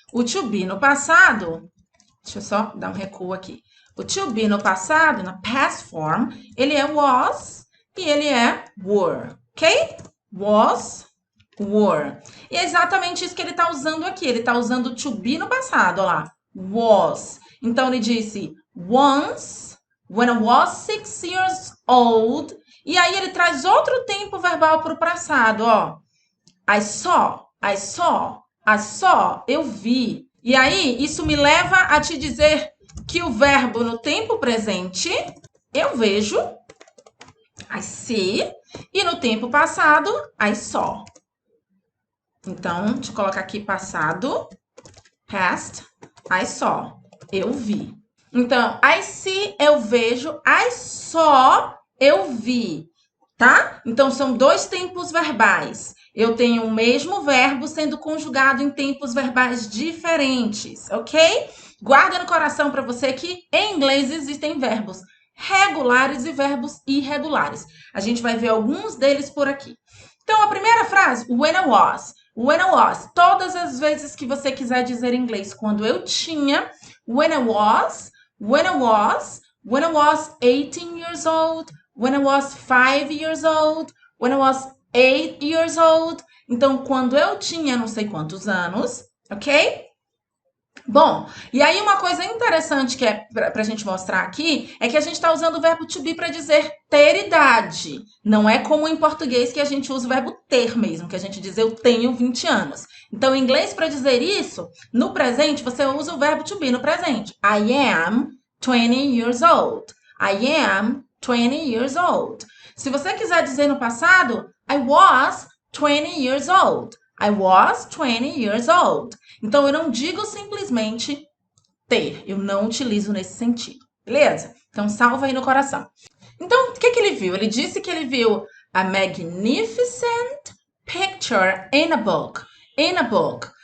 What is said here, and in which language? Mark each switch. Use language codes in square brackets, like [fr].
[pt] O to be no passado, deixa eu só dar um recuo aqui. O to be no passado, na [en] past form, [pt] ele é was e ele é were, ok? [en] Was, were. [pt] E é exatamente isso que ele está usando aqui. Ele está usando o to be no passado, olha lá. [en] Was. [pt] Então, ele disse [en] once, when I was 6 years old. [pt] E aí, ele traz outro tempo verbal para o passado, ó. [en] I saw, [pt] eu vi. E aí, isso me leva a te dizer que o verbo no tempo presente, eu vejo, [en] I see, [pt] e no tempo passado, [en] I saw. [pt] Então, deixa eu colocar aqui passado, [en] past, I saw, [pt] eu vi. Então, [en] I see, [pt] eu vejo, [en] I saw, [pt] eu vi, tá? Então, são 2 tempos verbais. eu tenho o mesmo verbo sendo conjugado em tempos verbais diferentes, ok? Guarda no coração para você que em inglês existem verbos regulares e verbos irregulares. A gente vai ver alguns deles por aqui. Então, a primeira frase, [en] when I was. When I was. [pt] Todas as vezes que você quiser dizer em inglês, quando eu tinha, [en] when I was, when I was, when I was 18 years old, [pt] when I was 5 years old, when I was 8 years old. Então, quando eu tinha não sei quantos anos, ok? Bom, e aí uma coisa interessante que é para a gente mostrar aqui é que a gente está usando o verbo to be para dizer ter idade. Não é como em português que a gente usa o verbo ter mesmo, que a gente diz eu tenho 20 anos. Então, em inglês, para dizer isso, no presente, você usa o verbo to be no presente. [en] I am 20 years old. I am 20 years old. [pt] Se você quiser dizer no passado, [en] I was 20 years old. I was 20 years old. [pt] Então, eu não digo simplesmente ter. Eu não utilizo nesse sentido. Beleza? Então, salva aí no coração. Então, o que ele viu? Ele disse que ele viu [en] a magnificent picture in a book. [pt] In a book.